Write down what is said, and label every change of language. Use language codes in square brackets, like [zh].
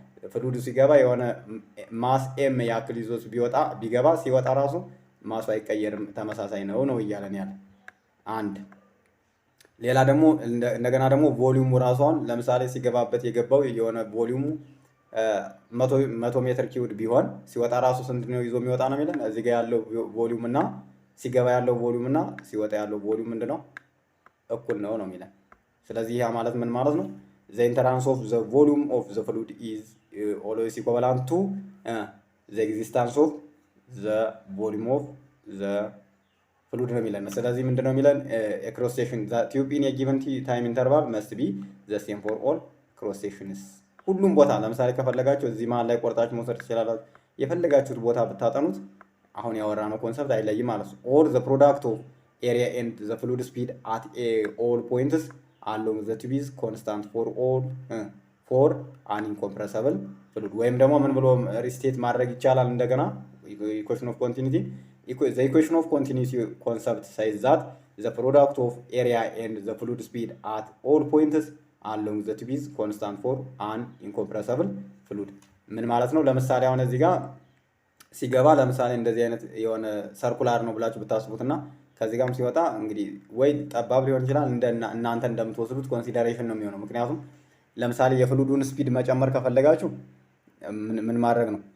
[am] ፍሉዱ ሲገባ የሆነ ማስ ኤም ያክል ይዞት ቢገባ ሲወጣ ራሱ ማሱ አይቀየርም፣ ተመሳሳይ ነው እያለን ያለ አንድ። ሌላ ደግሞ እንደገና ደግሞ ቮሊዩሙ ራሷን ለምሳሌ ሲገባበት የገባው የሆነ ቮሊዩሙ 100 ሜትር ኪዩብ ቢሆን ሲወጣ ራሱ ስንት ነው ይዞ የሚወጣ ነው የሚለን። እዚህ ጋር ያለው ቮሊዩም እና ሲገባ ያለው ቮሊዩም እና ሲወጣ ያለው ቮሊዩም ምንድነው እኩል ነው የሚለን። ስለዚህ ያ ማለት ምን ማለት ነው? [en] the entrance of the volume of the fluid is always equivalent to the existence of the volume of the fluid [am] ነው የሚለን። ስለዚህ ምንድነው የሚለን [en] cross section the tube in a given time interval must be the same for all cross sections። [am] ሁሉም ቦታ ለምሳሌ ከፈለጋችሁ እዚህ መሀል ላይ ቆርጣችሁ መውሰድ ትችላላችሁ። የፈለጋችሁት ቦታ ብታጠኑት አሁን ያወራነው ኮንሰፕት አይለይም ማለት ነው። [en] or the product of area and the fluid speed at all points along the tube is constant for all for an incompressible fluid። [am] ወይም ደግሞ ምን ብሎ ሪስቴት ማድረግ ይቻላል እንደገና [en] equation of continuity the equation of continuity concept says that the product of area and the fluid speed at all points along the tube is constant for an incompressible fluid። [am] ምን ማለት ነው? ለምሳሌ አሁን እዚህ ጋር ሲገባ ለምሳሌ እንደዚህ አይነት የሆነ ሰርኩላር ነው ብላችሁ ብታስቡትና ከዚህ ጋርም ሲወጣ እንግዲህ ወይ ጠባብ ሊሆን ይችላል እናንተ እንደምትወስዱት ኮንሲደሬሽን ነው የሚሆነው። ምክንያቱም ለምሳሌ የፍሉዱን ስፒድ መጨመር ከፈለጋችሁ ምን ማድረግ ነው?